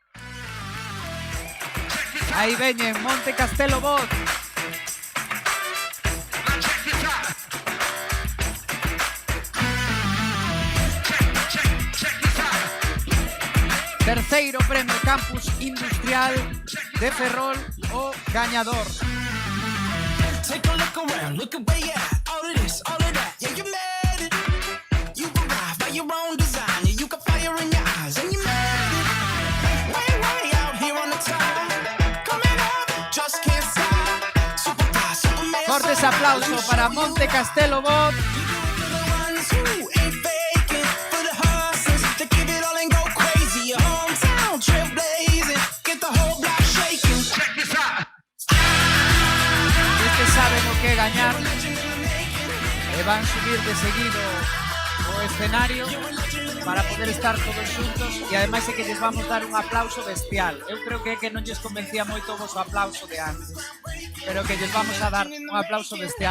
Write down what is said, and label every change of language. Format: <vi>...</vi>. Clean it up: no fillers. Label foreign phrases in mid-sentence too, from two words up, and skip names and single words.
<gl>Aí veñen Monte Castelo Bot. Terceiro premio Campus Industrial de Ferrol o gañador.</gl> <en>Take a look around, look at where you're at. All of this, all of that, yeah, you made it. You arrived by your own design, yeah, you got fire in your eyes, and you made it. Way out here on the top, coming up, just can't stop. Superfly, Superman,</en> <gl>Fuertes aplauso para Monte Castelo Bot.</gl> <en>you do it for the ones who ain't faking, for the hustlers that give it all and go crazy. Your hometown trailblazing, get the whole block shaking. Check this out.</en> <gl>Este saben o que gañar e van subir de seguido o escenario para poder estar todos xuntos e ademais é que lles vamos dar un aplauso bestial. Eu creo que non lles convencía moito vos o aplauso de antes, pero que lles vamos a dar un aplauso bestial.</gl>